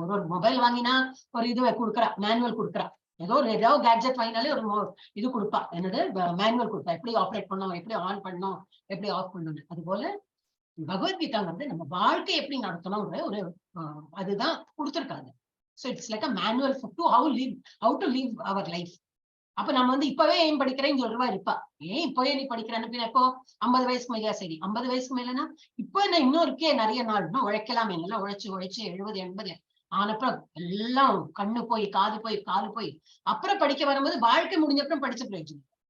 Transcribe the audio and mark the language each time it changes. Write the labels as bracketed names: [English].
[Tamil] ஒரு மொபைல் வாங்கினா ஒரு இது கொடுக்குறா, மேனுவல் கொடுக்குறா. ஏதோ கேட்ஜெட் வாங்கினாலே ஒரு இது கொடுப்பா, என்னது மேனுவல் கொடுப்பா, எப்படி ஆப்ரேட் பண்ணணும், எப்படி ஆன் பண்ணணும், எப்படி ஆஃப் பண்ணணும். அது போல பகவத்கீதா வந்து நம்ம வாழ்க்கை எப்படி நடத்தணும்ன்ற ஒரு அதுதான் கொடுத்துருக்காங்க. [English] So it's like a manual to how to live our life. [Tamil] அப்ப நம்ம வந்து இப்பவே ஏன் படிக்கிறேன்னு சொல்றவா இருப்பா. ஏன் இப்பவே நீ படிக்கிறேன்னு, இப்போ 50 வயசுக்கு மேலயா, சரி 50 வயசுக்கு மேலனா இப்போ என்ன இன்னும் இருக்கே நிறைய நாள், இன்னும் உழைக்கலாம், எல்லாம் உழைச்சு 70 80 ஆனப்புறம் எல்லாம் கண்ணு போய் காது போய் காலு போய் அப்புறம் படிக்க வரும்போது வாழ்க்கை முடிஞ்ச அப்புறம் படிச்ச பிரயோஜனம்.